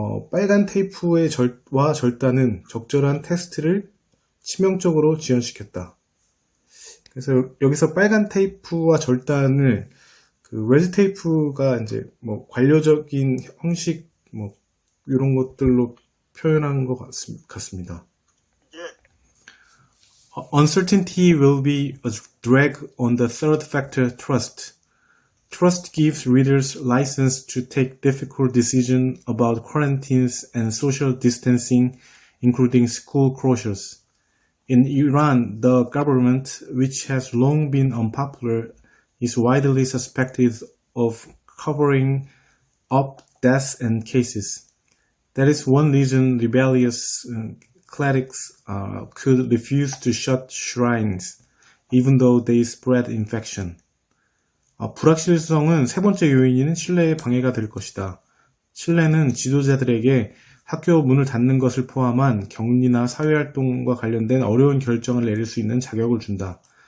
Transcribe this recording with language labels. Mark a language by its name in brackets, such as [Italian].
[Korean] 빨간 테이프의 절단은 적절한 테스트를 치명적으로 지연시켰다. 그래서 여기서 빨간 테이프와 절단을 레드 테이프가 이제 관료적인 형식 이런 것들로 표현한 것 같습니다. [English] Uncertainty will be a drag on the third factor, trust. Trust gives readers license to take difficult decisions about quarantines and social distancing, including school closures. In Iran, the government, which has long been unpopular, is widely suspected of covering up deaths and cases. That is one reason rebellious clerics could refuse to shut shrines, even though they spread infection. [Korean] 불확실성은 세 번째 요인인 신뢰의 방해가 될 것이다. 신뢰는 지도자들에게 학교 문을 닫는 것을 포함한 격리나 사회활동과 관련된 어려운 결정을 내릴 수 있는 자격을 준다.